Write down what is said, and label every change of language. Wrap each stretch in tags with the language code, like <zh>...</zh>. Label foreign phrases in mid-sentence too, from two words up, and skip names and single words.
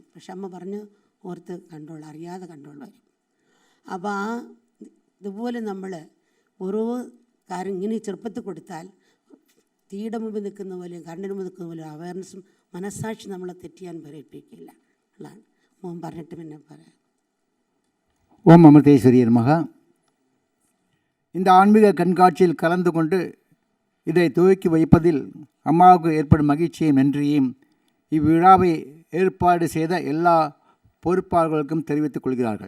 <ml>പക്ഷെ അമ്മ പറഞ്ഞു ഓർത്ത് കൺട്രോൾ, അറിയാതെ കൺട്രോൾ വരും. അപ്പോൾ ഇതുപോലെ നമ്മൾ ഓരോ കാര്യം ഇങ്ങനെ ചെറുപ്പത്തിൽ കൊടുത്താൽ തീയുടെ മുമ്പിൽ നിൽക്കുന്ന പോലെയും കണ്ണിന് മുമ്പ് നിൽക്കുന്ന പോലെയും അവയർനെസ്സും മനസ്സാക്ഷി നമ്മളെ തെറ്റിയാൻ പ്രേരിപ്പിക്കില്ല ഉള്ളതാണ്. മോൻ പറഞ്ഞിട്ട് പിന്നെ പറയാം.</ml> <ta>ஓம் அமிர்தேஸ்வரி நமக. இந்த ஆன்மீக கண்காட்சியில் கலந்து கொண்டு இதை துவக்கி வைப்பதில் அம்மாவுக்கு ஏற்படும் மகிழ்ச்சியும் நன்றியையும் இவ்விழாவை ஏற்பாடு செய்த எல்லா பொறுப்பாளர்களுக்கும் தெரிவித்துக் கொள்கிறார்கள்.</ta>